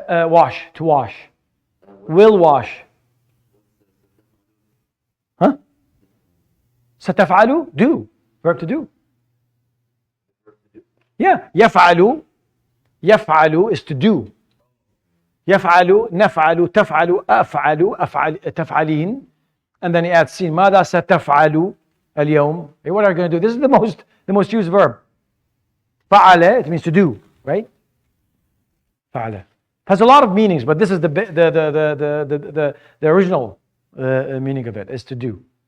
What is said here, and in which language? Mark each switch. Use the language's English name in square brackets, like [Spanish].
[English] Wash, to wash. Will wash. Huh? ستفعل, do. Verb to do. [Arabic] Yeah. يفعل. [English] يفعل is to do. [Arabic] يفعل, نفعل, تفعل, أفعل, تفعلين. [English] And then he adds سين. [Arabic] ماذا ستفعل اليوم? [English] Hey, what are you going to do? This is the most used verb. فعل, it means to do, right? [Arabic] فعل. [English] Has a lot of meanings, but this is the original meaning of it, is to do.